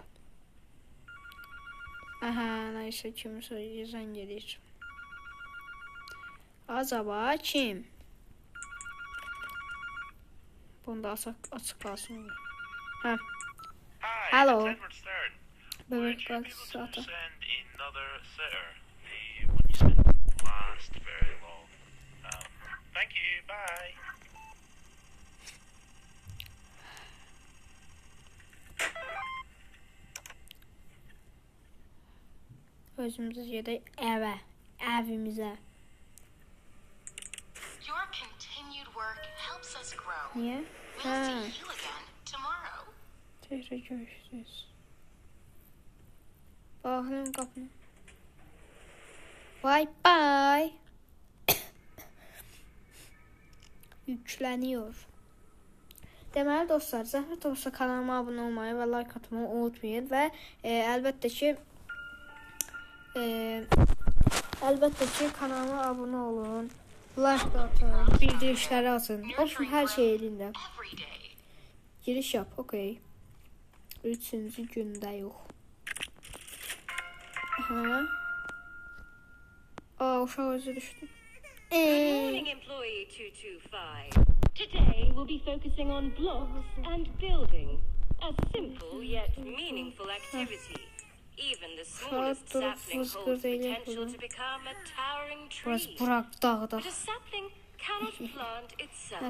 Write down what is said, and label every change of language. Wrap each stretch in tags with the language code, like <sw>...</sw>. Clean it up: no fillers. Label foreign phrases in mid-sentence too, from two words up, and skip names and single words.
<az>Aha, neyse kimsə zəng edir. Acaba kim? Bunda açıq qalsın. Hə. Hello. Bebek qalsın ata.</az> <en>Thank you. Bye.</en> <az>Özümüz gedək evimizə.</az> <en>Your continued work helps us grow.</en> <az>Niyə?</az> <en>We'll see you again tomorrow.</en> <tr>Tekrar görüşürüz.</tr> <az>Bağlayın qapını.</az> <tr>Bye. Yükleniyor.</tr> <az>Deməli dostlar, zəhmət olsa kanalıma abunə olmayı və like atmayı unutmayın və əlbəttə ki kanalıma abunə olun, like atın, bildirişləri atın. Olsun hər şey elində.</az> <tr>Giriş yap,</tr> <az>okey. 3-cü gündə yox. Uşaq özü düşdü.</az> <en>Good morning, employee 225. Today we'll be focusing on blocks and building. A simple yet meaningful activity. Even the smallest sapling holds potential to become a towering tree. But a sapling cannot plant itself.</en>